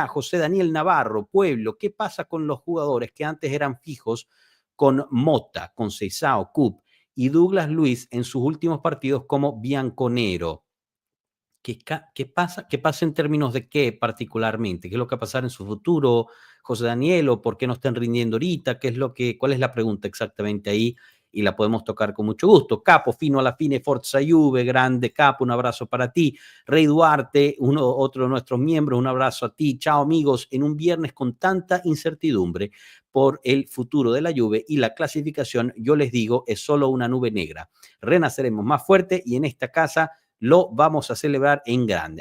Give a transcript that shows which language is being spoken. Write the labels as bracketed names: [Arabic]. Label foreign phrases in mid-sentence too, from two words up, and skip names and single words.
[Spanish] José Daniel Navarro, pueblo, ¿qué pasa con los jugadores que antes eran fijos con Mota, con Seisao, Cup y Douglas Luiz en sus últimos partidos como Bianconero? ¿Qué pasa? ¿Qué pasa en términos de qué particularmente? ¿Qué es lo que va a pasar en su futuro, José Daniel? ¿O por qué no están rindiendo ahorita? ¿Cuál es la pregunta exactamente ahí? Y la podemos tocar con mucho gusto. [Italian] Capo, fino alla fine, Forza Juve, grande Capo, [Spanish] un abrazo para ti. Rey Duarte, otro de nuestros miembros, un abrazo a ti. Chao amigos, en un viernes con tanta incertidumbre por el futuro de la Juve y la clasificación, yo les digo, es solo una nube negra. Renaceremos más fuerte y en esta casa lo vamos a celebrar en grande.